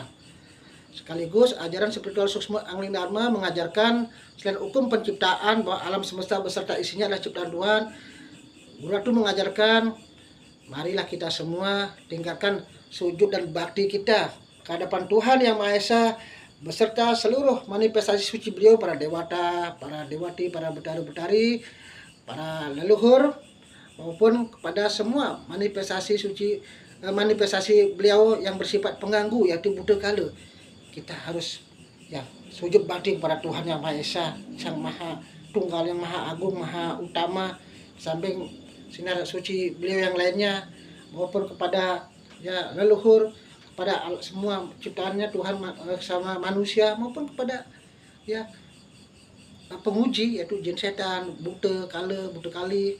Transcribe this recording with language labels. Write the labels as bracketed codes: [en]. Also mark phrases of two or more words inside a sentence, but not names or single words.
[id] Sekaligus ajaran spiritual Suksma Angling Dharma mengajarkan selain hukum penciptaan bahwa alam semesta beserta isinya adalah ciptaan Tuhan, Guru Ratu mengajarkan marilah kita semua tingkatkan sujud dan bakti kita ke hadapan Tuhan Yang Maha Esa beserta seluruh manifestasi suci beliau, para dewata, para dewati, para betari-betari, para leluhur, maupun kepada semua manifestasi suci, manifestasi beliau yang bersifat pengganggu, yaitu Buddha kala. Kita harus sujud bakti kepada Tuhan Yang Maha Esa, Sang Maha Tunggal, yang Maha Agung, Maha Utama, samping sinar suci beliau yang lainnya, maupun kepada leluhur, kepada semua ciptaannya Tuhan sama manusia, maupun kepada penguji, yaitu jin setan, Buddha kala, Buddha kali.